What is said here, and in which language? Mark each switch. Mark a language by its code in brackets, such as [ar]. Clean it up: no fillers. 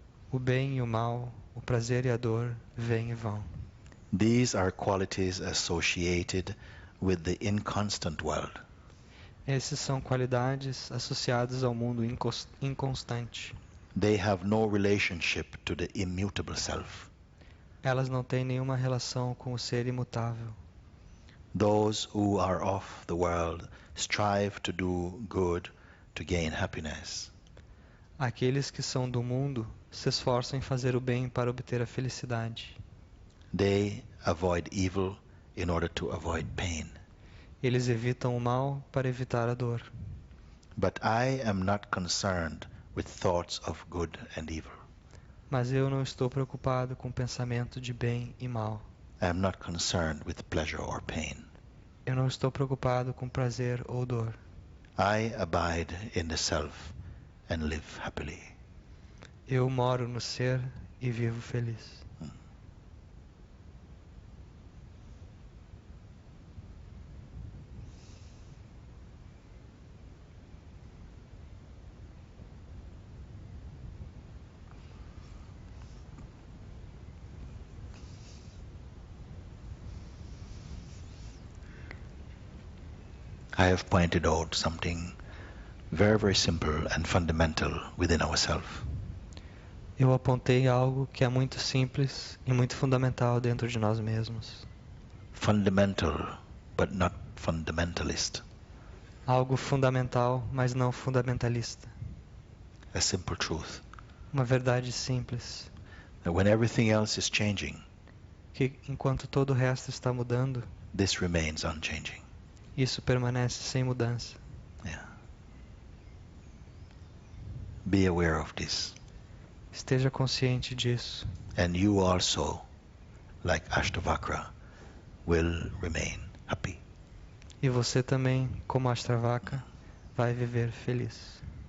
[pt] O bem e o mal, o prazer e a dor vêm e vão. [en] These are qualities associated with the inconstant world. [pt] Esses são qualidades associadas ao mundo inconstante. [en] They have no relationship to the immutable self. [pt] Elas não têm nenhuma relação com o ser imutável. [en] Those who are of the world strive to do good to gain happiness. [pt] Aqueles que são do mundo se esforçam em fazer o bem para obter a felicidade. [en] They avoid evil in order to avoid pain. [pt] Eles evitam o mal para evitar a dor. [en] But I am not concerned with thoughts of good and evil. [pt] Mas eu não estou preocupado com o pensamento de bem e mal. [en] I am not concerned with pleasure or pain. [pt] Eu não estou preocupado com prazer ou dor. [en] I abide in the self and live happily. [pt] Eu moro no ser e vivo feliz. [en] I have pointed out something very, very simple and fundamental within ourselves. [pt] Eu apontei algo que é muito simples e muito fundamental dentro de nós mesmos. [en] Fundamental, but not fundamentalist. [pt] Algo fundamental, mas não fundamentalista. [en] A simple truth. [pt] Uma verdade simples, [en] That when everything else is changing, [pt] que enquanto todo o resto está mudando, [en] this remains unchanging. [pt] isso permanece sem mudança. [en] Yeah. Be aware of this. [pt] Esteja consciente disso. [en] And you also, like Ashtavakra, will remain happy. [pt] E você também, como Ashtavakra, vai viver feliz.